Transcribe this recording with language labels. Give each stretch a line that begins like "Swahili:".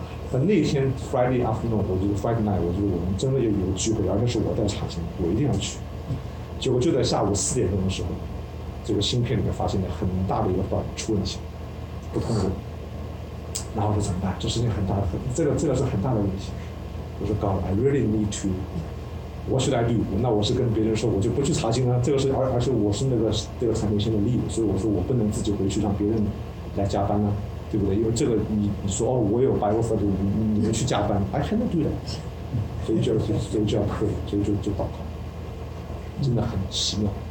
Chinese: 但那天
English: Friday afternoon，
Chinese: 我就
English: Friday night，
Chinese: 我就我们真的有一个聚会，而且是我带产品，我一定要去。结果就在下午四点钟的时候，这个芯片里面发现了很大的一个 bug， 出问题，不通过。然后说怎么办？这事情很大，这个是很大的问题。我说
English: God， I really need to， What should I do？
Chinese: 那我是跟别人说，我就不去查经了。这个是而且我是那个产品线的 lead， 所以我说我不能自己回去让别人来加班了，对不对？因为这个你说哦，我有
English: Bible study，
Chinese: 你们去加班 ，
English: I cannot do that。
Chinese: 所以就要 pray， 所以就祷告，真的很奇妙。